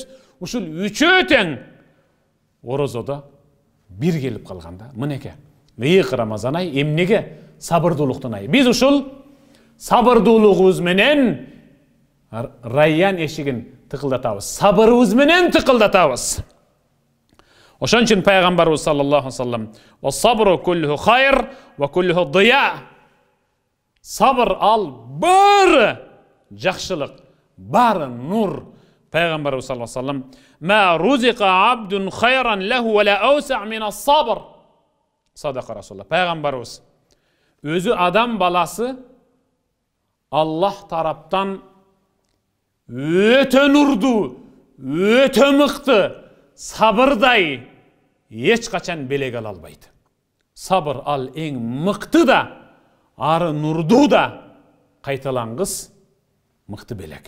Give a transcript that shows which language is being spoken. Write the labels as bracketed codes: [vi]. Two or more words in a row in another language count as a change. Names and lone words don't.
[ky] Ушул үчөө тең орозодо бир келип калганда, мынеке, ыйык Рамазан ай эмнеге? Сабырдуулуктун айы. Биз ушул сабырдуулугубуз менен Райян эшигин тыкылдатабыз. Сабырыбыз менен тыкылдатабыз. Ошон үчүн пайгамбарыбыз [ar] صلى الله عليه وسلم: "والصبر كله خير وكله ضياء." Сабыр ал бары жакшылык, бары нур. Пайгамбарыбыз صلى الله عليه وسلم: "ما رزق عبد خيرا له ولا أوسع من الصبر." صدق رسول الله. [ky] Пайгамбарыбыз өзү адам баласы Аллах тараптан өтө нурду, өтө мыкты, сабырдай эч качан белек ала албайт. Сабыр ал эң мыкты да, ары нурду да, кайталангыс мыкты белек.